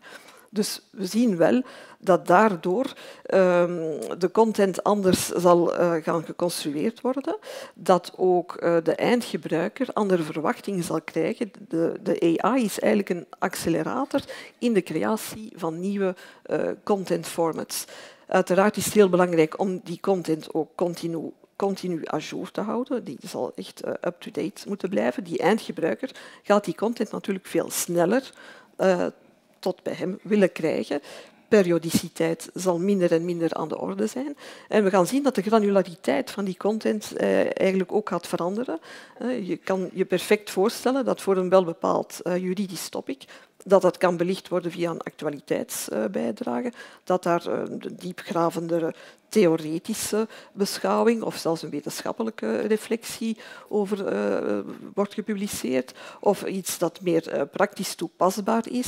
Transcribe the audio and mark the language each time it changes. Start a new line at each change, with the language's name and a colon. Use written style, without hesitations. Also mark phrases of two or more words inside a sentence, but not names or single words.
Dutch: Dus we zien wel dat daardoor de content anders zal gaan geconstrueerd worden, dat ook de eindgebruiker andere verwachtingen zal krijgen. De AI is eigenlijk een accelerator in de creatie van nieuwe
English: content formats.
Dutch: Uiteraard is het heel belangrijk om die content ook continu
French: à jour
Dutch: te houden. Die zal echt up-to-date moeten blijven. Die eindgebruiker gaat die content natuurlijk veel sneller tot bij hem willen krijgen. Periodiciteit zal minder en minder aan de orde zijn. En we gaan zien dat de granulariteit van die content eigenlijk ook gaat veranderen. Je kan je perfect voorstellen dat voor een welbepaald juridisch topic dat kan belicht worden via een actualiteitsbijdrage, dat daar een diepgravendere theoretische beschouwing of zelfs een wetenschappelijke reflectie over wordt gepubliceerd, of iets dat meer praktisch toepasbaar is.